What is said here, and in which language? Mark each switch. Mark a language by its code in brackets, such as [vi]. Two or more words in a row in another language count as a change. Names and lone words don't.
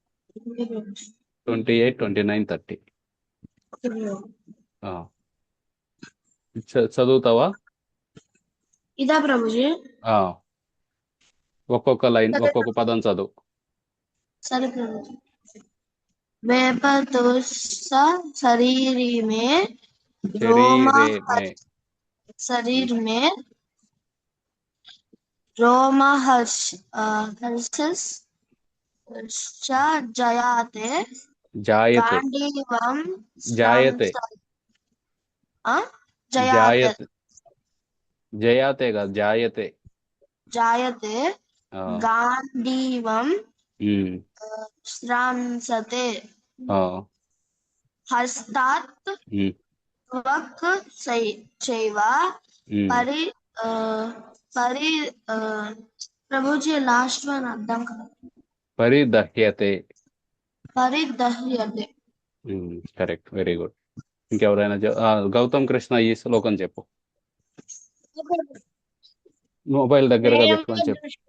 [te] 28, 29, 30. చదువుతావా? ఇదా ప్రభుజీ? ఒక్కొక్క లైన్ ఒక్కొక్క పదం చదువు. సరే ప్రభుజీ. [sa] వేపతుస్స శరీరి మే शरीर में रोमहर्षश्च जायते गांडीवं जायते जायते जयाते కాదు जायते जायते गांडीवं श्रांसते हस्तात् त्वक् चैव परि [te] ప్రభుజీ [en] last one [te] అర్థం కదా. పరిదహ్యతే. కరెక్ట్, [en] very good. [te] ఇంకెవరైనా గౌతమ్ కృష్ణ ఈ శ్లోకం చెప్పు. మొబైల్ దగ్గరగా పెట్టుకొని చెప్పు.